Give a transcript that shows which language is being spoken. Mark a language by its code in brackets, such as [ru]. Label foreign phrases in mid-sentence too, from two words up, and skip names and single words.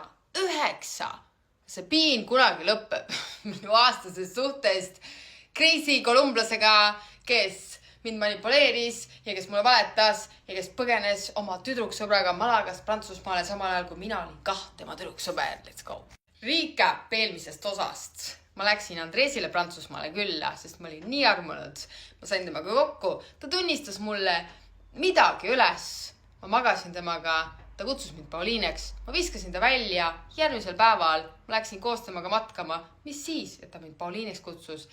[et] See piin kunagi lõpeb minu aastasest suhtest Crazy kolumblasega, kes mind manipuleeris ja kes mulle valetas ja kes põgenes oma tüdruksõbraga Malagast Prantsusmaale samal ajal, kui mina olin tema tüdruksõber. [en] Let's go! [et] Recap eelmisest osast. Ma läksin Andresile Prantsusmaale külla, sest ma olin nii armunud. Ma sain temaga kokku. Ta tunnistas mulle midagi üles. Ma magasin temaga. Ta kutsus mind Pauliineks. Ma viskasin ta välja. Järgmisel päeval ma läksin koos temaga matkama. Mis siis, et ta mind Pauliineks kutsus?